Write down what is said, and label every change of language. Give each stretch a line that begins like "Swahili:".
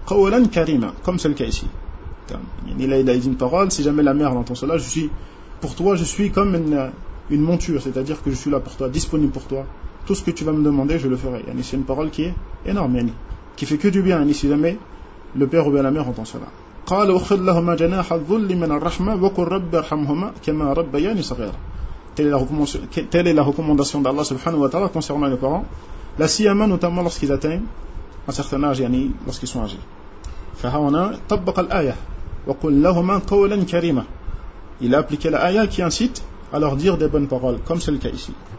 Arabic: Qawlan karima,
French: comme c'est le cas ici. Yani, il a dit une parole, si jamais la mère entend cela, je suis, pour toi, je suis comme une monture, c'est-à-dire que je suis là pour toi, disponible pour toi. Tout ce que tu vas me demander, je le ferai. Yani, c'est une parole qui est énorme, yani, qui fait que du bien, yani, si jamais le père ou bien la mère entend cela.
Arabic: قال وخذ لهما جناح الذل من الرحمه وقل رب ارحمهما كما ربياني صغيرا.
French: Telle est la recommandation d'Allah subhanahu wa ta'ala concernant les parents, la siyama notamment lorsqu'ils atteignent un certain âge, yani lorsqu'ils sont âgés.
Arabic: Fahawana tabbaqa al-ayah wa qul lahuma qawlan karima.
French: Il a appliqué l'ayah qui incite à leur dire des bonnes paroles, comme c'est le cas ici.